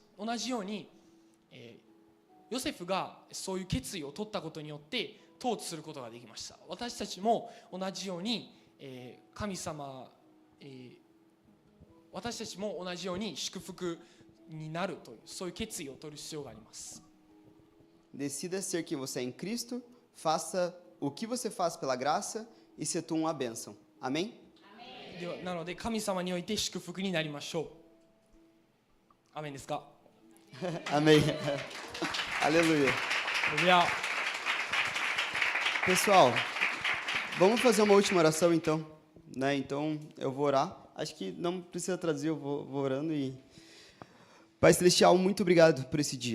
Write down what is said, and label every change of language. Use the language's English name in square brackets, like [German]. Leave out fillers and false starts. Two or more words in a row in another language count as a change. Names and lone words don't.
[Japanese] 同じように、ヨセフがそういう決意を取ったことによって統治することができました。私たちも同じように、神様、私たちも同じように祝福になるというそういう決意を取る必要があります。 [Portuguese] Decida ser quem você é em Cristo, faça o que você faz pela graça e se tu uma bênção. Amém? [Japanese] ではなので神様において祝福になりましょう。アメンですか？ [Portuguese] Amém. Aleluia. Pessoal, vamos fazer uma última oração então, né? Então eu vou orar. Acho que não precisa traduzir, eu vou orando e Pai Celestial, muito obrigado por esse dia.